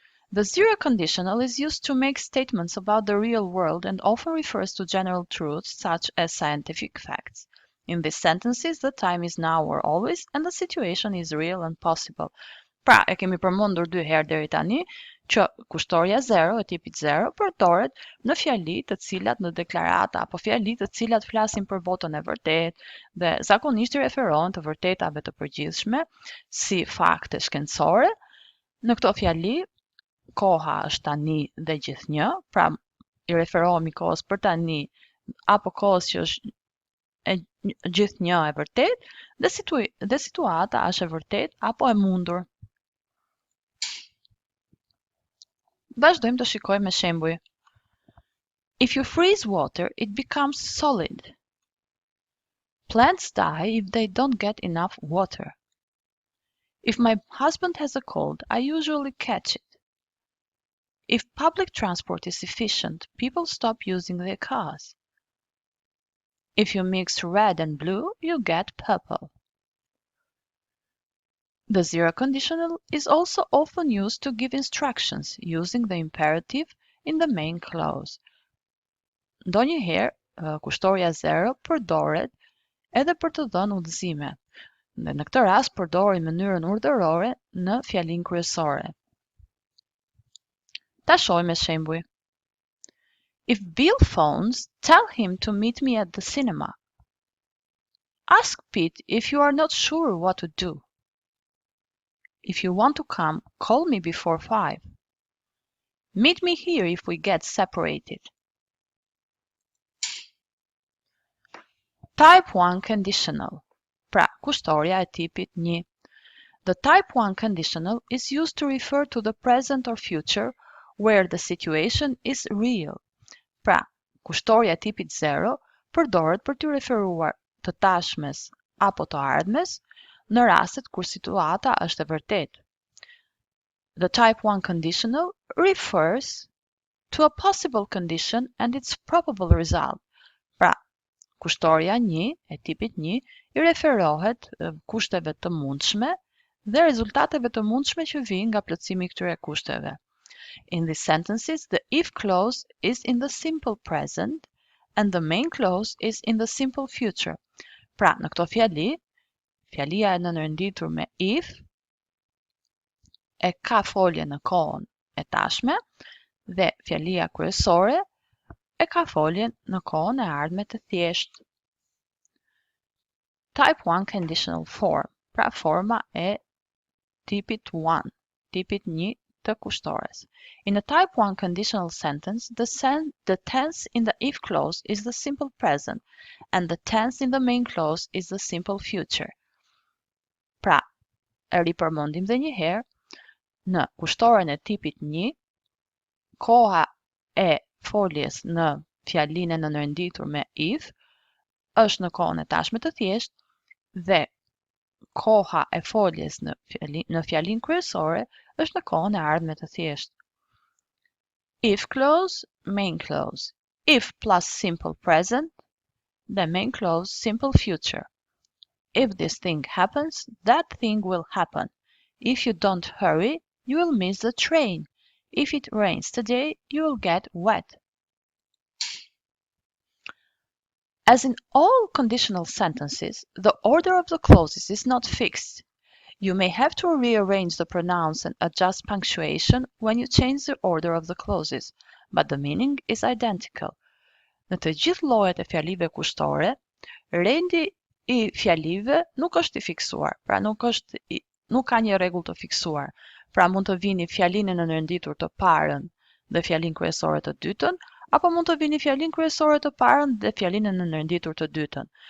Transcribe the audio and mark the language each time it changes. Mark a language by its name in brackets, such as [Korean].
[English] The zero conditional is used to make statements about the real world and often refers to general truths such as scientific facts. In these sentences, the time is now or always and the situation is real and possible. [Albanian] Pra, e kemi përmendur dy herë deri tani që kushtoria zero e tipit zero përdoret në fjali të cilat në deklarata apo fjali të cilat flasin për botën e vërtetë dhe zakonisht I referohen të vërtetave të përgjithshme si fakte shkencore. Në këto fjali koha është tani dhe gjithnjë, pra I referohemi kohës për tani apo kohës që është e gjithnjë e vërtet dhe situata është e vërtet apo e mundur. Vazhdojmë të shikojmë me shembuj. [English] If you freeze water, it becomes solid. Plants die if they don't get enough water. If my husband has a cold, I usually catch it. If public transport is efficient, people stop using their cars. If you mix red and blue, you get purple. The zero conditional is also often used to give instructions using the imperative in the main clause. [Albanian] Ndonjëherë, kushtoria zero përdoret edhe për të dhënë udhëzime. Dhe në këtë rast përdorin mënyrën urdhërore në fjalinë kryesore. Ta shohim me shembuj. [English] If Bill phones, tell him to meet me at the cinema. Ask Pete if you are not sure what to do. If you want to come, call me before 5. Meet me here if we get separated. Type 1 conditional. [Albanian] Pra, kushtoria e tipit 1. [English] The type 1 conditional is used to refer to the present or future where the situation is real. [Albanian] Pra, kushtoria e tipit 0 përdoret për të referuar të tashmes apo të ardhmes në rastet kur situata është e vërtetë. [English] The type 1 conditional refers to a possible condition and its probable result. [Albanian] Pra, kushtoria 1 e tipit 1 I referohet kushteve të mundshme dhe rezultateve të mundshme që vijnë nga plotësimi I këtyre kushteve. [English] In these sentences, the if clause is in the simple present and the main clause is in the simple future. [Albanian] Pra, në këto fjali, fjalia e nënërnditur me if e ka folje në kohën e tashme dhe fjalia kryesore e ka folje në kohën e ardhme të thjeshtë. [English] Type 1 conditional form, [Albanian] pra forma e tipit 1, tipit 1 të kushtores. [English] In a type 1 conditional sentence, the tense in the if clause is the simple present and the tense in the main clause is the simple future. [Albanian] Pra, e ripërmendim dhe një herë, në kushtoren e tipit 1, koha e foljes në fjalinë e nënërnditur me if është në kohën e tashme të thjeshtë dhe koha e foljes në fjalinë kryesore është në kohën e ardhme të thjeshtë. [English] If clause, main clause. If plus simple present, the main clause simple future. If this thing happens, that thing will happen. If you don't hurry, you will miss the train. If it rains today, you will get wet. As in all conditional sentences, the order of the clauses is not fixed. You may have to rearrange the pronouns and adjust punctuation when you change the order of the clauses, but the meaning is identical. [Albanian] Në të gjithë llojet e fjalive kushtore, rendi I fjalive nuk është I fiksuar, pra nuk ka një rregull të fiksuar. Pra mund të vini fjalinë e nënërnditur të parën dhe fjalinë kryesore të dytën, apo mund të vini fjalinë kryesore të parën dhe fjalinë e nënërnditur të dytën.